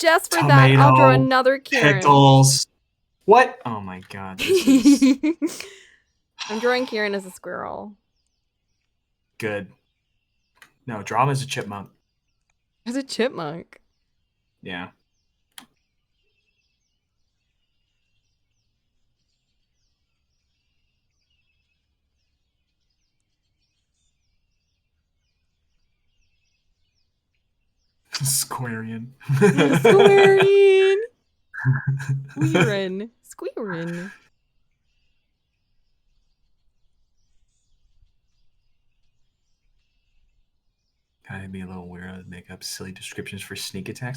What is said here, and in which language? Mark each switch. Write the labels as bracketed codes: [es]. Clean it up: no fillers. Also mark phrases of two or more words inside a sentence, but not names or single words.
[en] Just for that, I'll draw tomato, another Kieran. pickles? What? Oh my god, this is I'm drawing Kieran as a squirrel. good. No, draw him as a chipmunk. As a chipmunk. Yeah. Squarian. Squarian. Squearin. Squearin. Kind of be a little weird to make up silly descriptions for sneak attacks.